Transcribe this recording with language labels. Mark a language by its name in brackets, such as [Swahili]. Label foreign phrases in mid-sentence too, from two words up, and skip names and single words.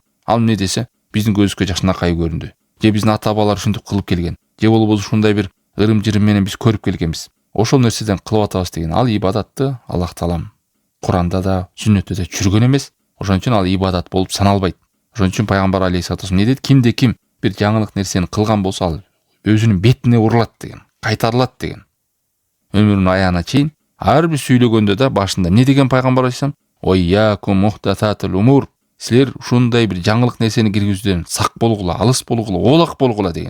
[Kyrgyz] Ал эмне десе, биздин көзүбүзгө жакшынакай көрүндү. Же биздин ата-бабалар ушинтип кылып келген. Же болбосо ушундай бир ырым-жырым менен биз көрүп келгенбиз. Ошол нерседен кылып атабыз деген. Ал ибадатты Аллах Таалам Куранда да, сүннөттө да жүргөн эмес. Ошон үчүн ал ибадат болуп саналбайт. Ошон үчүн пайгамбар [Arabic] عليه الصلاة والسلام [Kyrgyz] не деди? Кимде ким бир жаңылык нерсени кылган болсо, ал өзүнүн бетине урулат деген, кайтарылат деген. Өмүрүнүн аягына чейин ар бир сүйлөгөндө да башында эмне деген пайгамбар алейхиссалам? [Arabic] إياكم ومحدثات الأمور. [Kyrgyz] Силер ушундай бир жаңылык нерсени киргизүүдөн сак болгула, алыс болгула, оолак болгула деген.